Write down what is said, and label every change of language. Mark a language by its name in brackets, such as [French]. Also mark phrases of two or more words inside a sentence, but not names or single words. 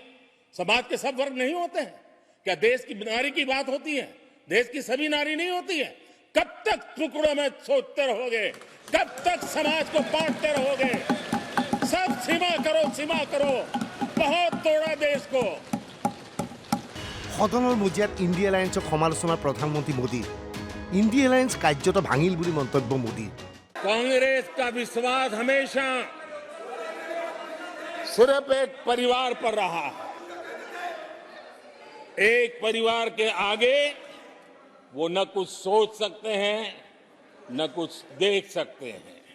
[Hindi] समाज के सब वर्ग नहीं होते हैं? क्या देश की नारी की बात होती है? देश की सभी नारी नहीं होती है? कब तक टुकड़ों में सोचते रहोगे? कब तक समाज को बांटते रहोगे? सब सीमा करो। बहुत तोड़ा देश को। [Assamese] সদনৰ মজিয়াত ইণ্ডিয়া এলায়েন্সক সমালোচনাৰ প্ৰধানমন্ত্ৰী মোদী। ইণ্ডিয়া এলায়েন্স কাৰ্যত ভাঙিল বুলি মন্তব্য মোদীৰ। [Hindi] कांग्रेस का विश्वास हमेशा सिर्फ एक परिवार पर रहा है। एक परिवार के आगे वो न कुछ सोच सकते हैं न कुछ देख सकते हैं।